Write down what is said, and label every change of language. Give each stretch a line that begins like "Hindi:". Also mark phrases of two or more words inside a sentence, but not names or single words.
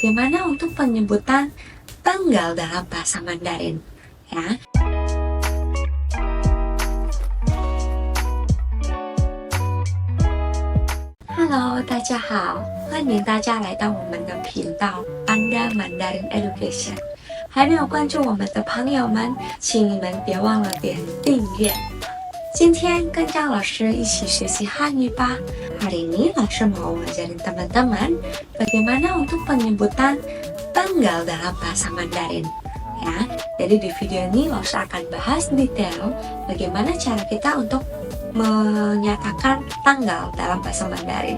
Indonesian: bagaimana untuk penyebutan tanggal dalam bahasa Mandarin ya.
Chinese: Hello， 大家好，欢迎大家来到我们的频道 Panda Mandarin Education。还没有关注我们的朋友们，请你们别忘了点订阅。今天跟张老师一起学习汉语吧。
Indonesian: Hari ini langsir mau ngajarin teman-teman bagaimana untuk penyebutan tanggal dalam bahasa Mandarin. Ya, jadi di video ini langsir akan bahas detail bagaimana cara kita untuk menyatakan tanggal dalam bahasa Mandarin.